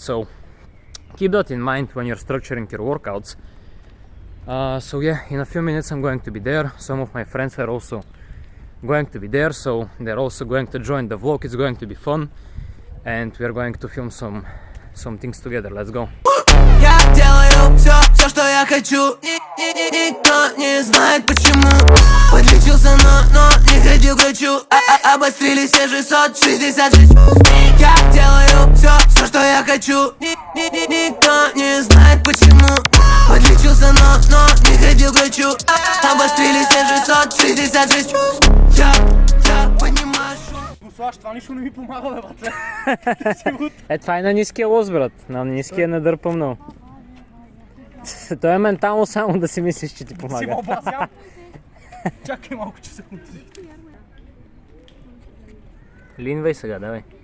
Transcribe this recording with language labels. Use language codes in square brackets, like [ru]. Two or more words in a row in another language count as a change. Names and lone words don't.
[en] So keep that in mind when you're structuring your workouts. So yeah, in a few minutes I'm going to be there. Some of my friends are also going to be there, so they're also going to join the vlog. It's going to be fun, and we're going to film some things together. Let's go. [ru] Я делаю все, что я хочу. Никто не знает почему. Подлечился, но не ходил к врачу. Обострились все 666. Я делаю все, что я хочу. Никто не знает почему. Подлечился, но не ходил к врачу. Обострились все 666. Я понимаю. [bg] Това нищо не ми помага, бе, бате. Това е на ниския лоз, брат. На ниския не дърпа много. То е ментално само да си мислиш, че ти помага. Си мълбасям. Чакай малко, че се контузи. Линвай сега, давай.